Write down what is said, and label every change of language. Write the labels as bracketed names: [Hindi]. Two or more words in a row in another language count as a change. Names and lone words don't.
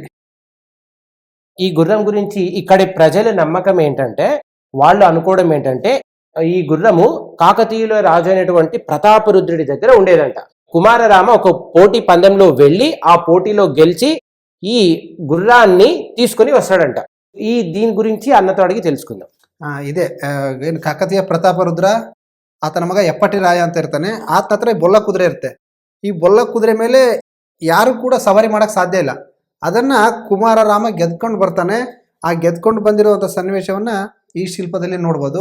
[Telugu] ఈ గుర్రం గురించి ఇక్కడి ప్రజల నమ్మకం ఏంటంటే, వాళ్ళు అనుకోవడం ఏంటంటే, ఈ గుర్రము కాకతీయుల రాజు అయినటువంటి ప్రతాపరుద్రుడి దగ్గర ఉండేదంట. కుమారరామ ఒక పోటీ పందెంలో వెళ్ళి ఆ పోటీలో గెలిచి ఈ గుర్రాన్ని తీసుకొని వస్తాడంట. దీని గురించి అన్నతో అడిగి తెలుసుకుందాం. [Kannada] ಇದೆ ಏನು ಕಾಕತೀಯ ಪ್ರತಾಪರುದ್ರ ಆತನ ಮಗ ಎಪ್ಪಟಿ ರಾಯ ಅಂತ ಇರ್ತಾನೆ. ಆತನ ಹತ್ರ ಬೊಲ್ಲ ಕುದುರೆ ಇರುತ್ತೆ. ಈ ಬೊಲ್ಲ ಕುದುರೆ ಮೇಲೆ ಯಾರು ಕೂಡ ಸವಾರಿ ಮಾಡಕ್ ಸಾಧ್ಯ ಇಲ್ಲ. ಅದನ್ನ ಕುಮಾರರಾಮ ಗೆದ್ಕೊಂಡು ಬರ್ತಾನೆ. ಆ ಗೆದ್ಕೊಂಡು ಬಂದಿರುವಂಥ ಸನ್ನಿವೇಶವನ್ನ ಈ ಶಿಲ್ಪದಲ್ಲಿ ನೋಡ್ಬೋದು.